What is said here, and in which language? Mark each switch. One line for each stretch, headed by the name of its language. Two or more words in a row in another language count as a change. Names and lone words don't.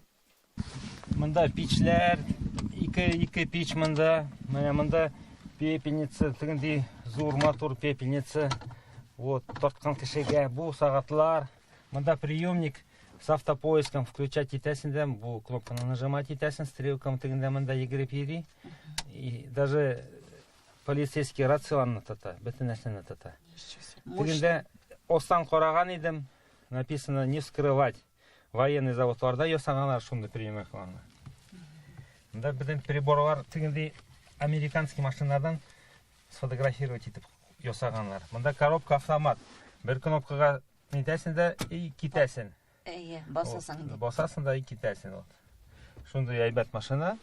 Tatar: Монда печләр, ике печ монда, менә монда пепельница, тегенди зур мотор пепельница. Вот, тарткан кешегә бу сагатлар. Монда
Russian: приемник с автопоиском,
Tatar: включать итәсен, бу кнопканы нажимать итәсен, стрелкам тегендә монда йөгереп йөри.
Russian: И даже полицейский
Tatar: рацияларны тота, бөтен нәрсәне тота. Тегендә остан караган идем,
Russian: написано не вскрывать.
Tatar: Военный заводларда ясаганнар шундый приемникларны. Монда безнең приборлар тегенди американский машинадан сфотографировать итеп ясаганнар. Монда коробка автомат. Бер кнопкага нитәсен дә и китәсен. Басасың да и китәсен. Шундый әйбәт машина.